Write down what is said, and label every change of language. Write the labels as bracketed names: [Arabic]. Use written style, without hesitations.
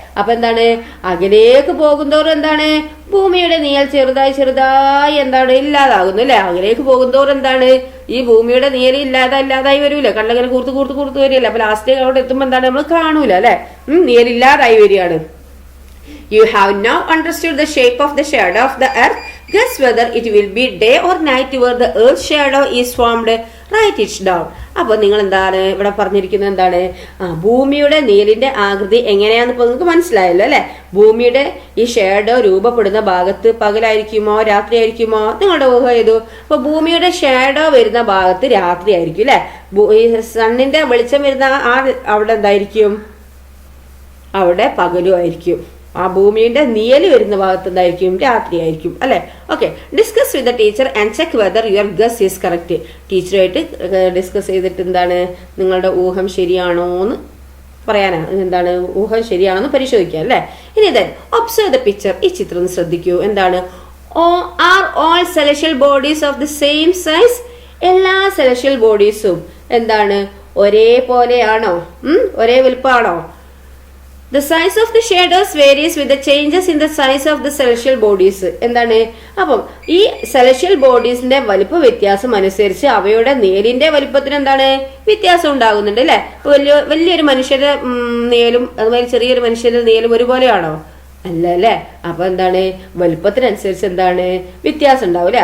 [Malayalam] അപ്പൊ എന്താണ്, അകലേക്ക് പോകുന്തോറും എന്താണ്, ഭൂമിയുടെ നിഴൽ ചെറുതായി എന്താണ് ഇല്ലാതാകുന്നു അല്ലെ. അകലേക്ക് പോകുന്തോറും എന്താണ്, ഈ ഭൂമിയുടെ നിഴൽ ഇല്ലാതായി വരൂല, കണ്ണങ്ങനെ കൂർത്ത് വരികയല്ല. അപ്പൊ ലാസ്റ്റ് അവിടെ എത്തുമ്പോ എന്താണ്, നമ്മൾ കാണൂല അല്ലെ, നിഴൽ ഇല്ലാതായി വരികയാണ്. [English] You have now understood the shape of the shadow of the earth. Guess whether it will be day or night where the earth's shadow is formed. Write it down. [Malayalam] അപ്പൊ നിങ്ങൾ എന്താണ് ഇവിടെ പറഞ്ഞിരിക്കുന്നത്, എന്താണ്, ഭൂമിയുടെ നിഴലിന്റെ ആകൃതി എങ്ങനെയാന്ന് ഇപ്പൊ നിങ്ങൾക്ക് മനസ്സിലായല്ലോ അല്ലെ. ഭൂമിയുടെ ഈ ഷാഡോ രൂപപ്പെടുന്ന ഭാഗത്ത് പകലായിരിക്കുമോ രാത്രി ആയിരിക്കുമോ, നിങ്ങളുടെ ഊഹ ചെയ്തു. അപ്പൊ ഭൂമിയുടെ ഷാഡോ വരുന്ന ഭാഗത്ത് രാത്രി ആയിരിക്കും അല്ലെ. ഈ സണ്ണിന്റെ വെളിച്ചം വരുന്ന അവിടെ എന്തായിരിക്കും, അവിടെ പകലും ആയിരിക്കും. ആ ഭൂമിയുടെ നിഴൽ വരുന്ന ഭാഗത്ത് എന്തായിരിക്കും, രാത്രി ആയിരിക്കും അല്ലെ. [English] Okay, discuss with the teacher and check whether your guess is correct. [Malayalam] ടീച്ചറുമായിട്ട് discuss ചെയ്തിട്ട് എന്താണ്, നിങ്ങളുടെ ഊഹം ശരിയാണോ എന്ന് പറയാനാണ്, എന്താണ് ഊഹം ശരിയാണോ എന്ന് പരിശോധിക്കുക അല്ലെ. [English] ഇനി then observe the picture. [Malayalam] ഈ ചിത്രം ശ്രദ്ധിക്കൂ. [English] എന്താണ്, are all celestial bodies of the same size? [Malayalam] എല്ലാ സെലഷ്യൽ ബോഡീസും എന്താണ്, ഒരേപോലെയാണോ, ഒരേ വലുപ്പമാണോ? [English] The size of the shadows varies with the changes in the size of the celestial bodies. [Malayalam] എന്താണ്, അപ്പം ഈ സെലഷ്യൽ ബോഡീസിന്റെ വലിപ്പ വ്യത്യാസം അനുസരിച്ച് അവയുടെ നിഴലിന്റെ വലിപ്പത്തിന് എന്താണ് വ്യത്യാസം ഉണ്ടാകുന്നുണ്ട് അല്ലെ. വലിയൊരു മനുഷ്യന്റെ നിഴലും അതുപോലെ ചെറിയൊരു മനുഷ്യന്റെ നിഴലും ഒരുപോലെയാണോ? അല്ല അല്ലെ. അപ്പൊ എന്താണ്, വലുപ്പത്തിനനുസരിച്ച് എന്താണ് വ്യത്യാസം ഉണ്ടാവും അല്ലെ.